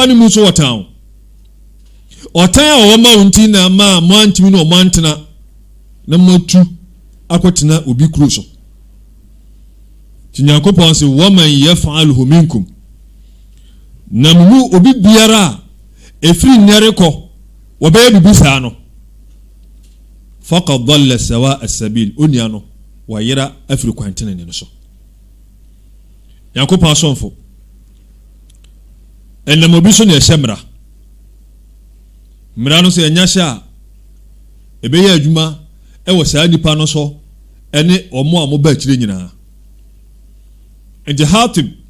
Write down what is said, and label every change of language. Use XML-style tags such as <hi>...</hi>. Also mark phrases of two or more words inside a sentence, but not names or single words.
<ak>no mu nso wɔtan ɔtan a wɔma wo nti na ma mo antimi na ɔmo antena na moatu akɔtena obi kuro so ti nyankopɔn sɛ</ak> <ar>ومن يفعله منكم</ar> <ak>na mu obi biara efiri nnɛre kɔ wɔbɛyɛ bibi saa no</ak> <ar>فقد ضل سواء السبيل</ar> <ak>onia no wayera afiri kwantene ne so nyankopɔn asomfo ɛnam obi so ne ɛhyɛmra mmara no sɛ ɛnya hyɛ a ɛbɛyɛ adwuma ɛwɔ saa nipa no so ɛne ɔmo a mo ba akyire nyinaa nti Hatib</ak>